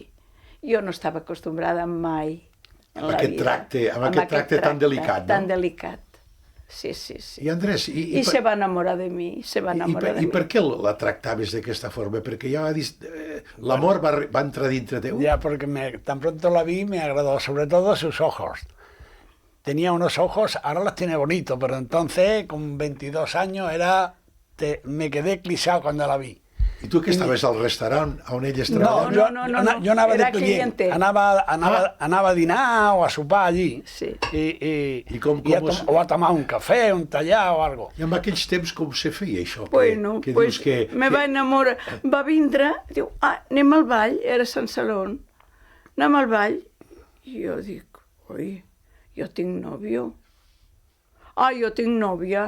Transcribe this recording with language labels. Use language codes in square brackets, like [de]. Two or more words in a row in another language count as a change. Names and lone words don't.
[ca] Jo no estava acostumbrada mai en la vida. Amb aquest tracte tan delicat, no? Tan delicat. Sí. I Andrés... I se va enamorar de mi, I per què la tractaves d'aquesta forma? Perquè ja l'amor va entrar dintre teu? [es] Ya, porque tan pronto la vi me agradó, sobre todo sus ojos. Tenía unos ojos, ahora los tiene bonitos, pero entonces, con 22 años, me quedé clisado cuando la vi. [ca] I tu que estaves al restaurant on ell es treballava? No, yo anava de client. Anava a dinar o a sopar allí. Sí. [es] O a tomar un café, un tallar o algo. [ca] I en aquells temps com se feia això? [es] Bueno, pues [ca] me va enamorar. Va vindre, diu, anem al ball, era Sant Celón. Anem al ball. I jo dic, oi, jo tinc nòvio. Jo tinc nòvia.